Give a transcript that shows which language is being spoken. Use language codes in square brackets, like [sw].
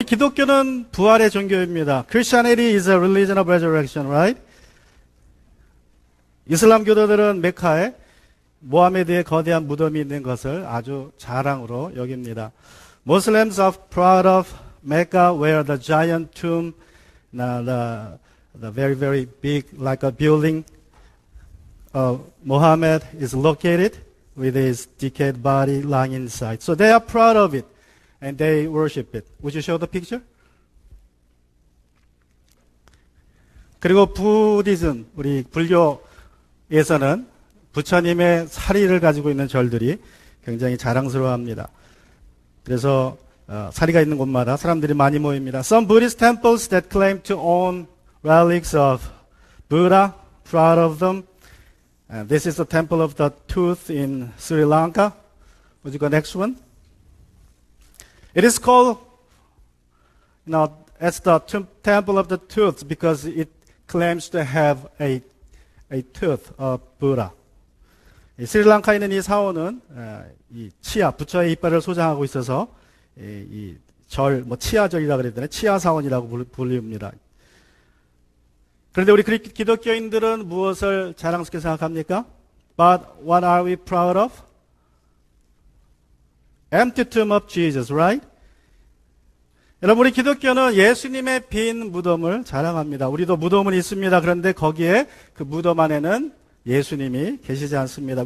[ko] 기독교는 부활의 종교입니다. [en] Christianity is a religion of resurrection, right? [ko] 이슬람 교도들은 메카에 모하메드의 거대한 무덤이 있는 것을 아주 자랑으로 여깁니다. [en] Muslims are proud of Mecca where the giant tomb, the very, very big, like a building of Muhammad is located with his decayed body lying inside. So they are proud of it. And they worship it. Would you show the picture? [ko] 그리고 부디즘, 우리 불교에서는 부처님의 사리를 가지고 있는 절들이 굉장히 자랑스러워합니다. 그래서 사리가 있는 곳마다 사람들이 많이 모입니다. [en] Some Buddhist temples that claim to own relics of Buddha, proud of them. And this is the temple of the tooth in Sri Lanka. Would you go next one? It is called, as the temple of the tooth because it claims to have a tooth of Buddha. [ko] 이 스리랑카에 있는 이 사원은 이 치아, 부처의 이빨을 소장하고 있어서 이 절, 치아절이라고 그래야 되나? 치아 사원이라고 불립니다. 그런데 우리 기독교인들은 무엇을 자랑스럽게 생각합니까? [en] But what are we proud of? Empty tomb of Jesus, right? [ko] 여러분, 우리 기독교는 예수님의 빈 무덤을 자랑합니다. 우리도 무덤은 있습니다. 그런데 거기에 그 무덤 안에는 예수님이 계시지 않습니다.